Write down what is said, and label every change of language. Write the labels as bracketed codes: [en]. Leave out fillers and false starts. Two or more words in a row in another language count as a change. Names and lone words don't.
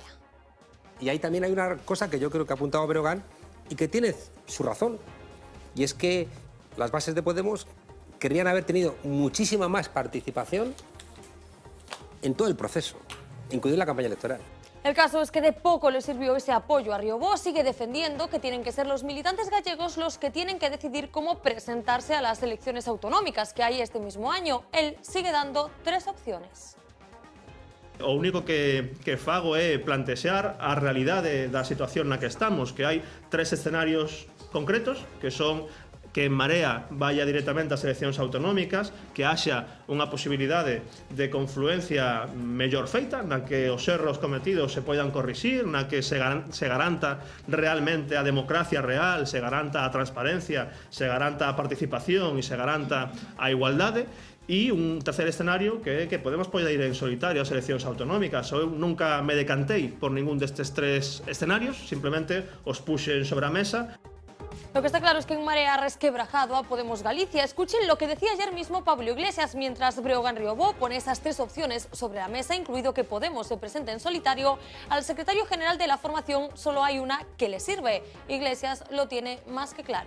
[es] Y ahí también hay una cosa que yo creo que ha apuntado Breogán y que tiene su razón, y es que las bases de Podemos querrían haber tenido muchísima más participación en todo el proceso, incluida la campaña electoral. El caso es que de poco le sirvió ese apoyo a Riobó. Sigue defendiendo que tienen que ser los militantes gallegos los que tienen que decidir cómo presentarse a las elecciones autonómicas que hay este mismo año. Él sigue dando 3 opciones. [gl] O único que fago é plantexar a realidade da situación na que estamos, que hai 3 escenarios concretos, que son que En Marea vaya directamente ás eleccións autonómicas, que haxa unha posibilidade de confluencia mellor feita, na que os erros cometidos se poidan corrixir, na que se garanta realmente a democracia real, se garanta a transparencia, se garanta a participación e se garanta a igualdade. E un tercer escenario que Podemos poder ir en solitario ás eleccións autonómicas. Eu nunca me decantei por ningún destes 3 escenarios, simplemente os puxen sobre a mesa. [es] Lo que está claro es que En Marea ha resquebrajado a Podemos Galicia. Escuchen lo que decía ayer mismo Pablo Iglesias mientras Breogán Riobó pone esas tres opciones sobre la mesa, incluido que Podemos se presente en solitario. Al secretario general de la formación solo hay una que le sirve. Iglesias lo tiene más que claro.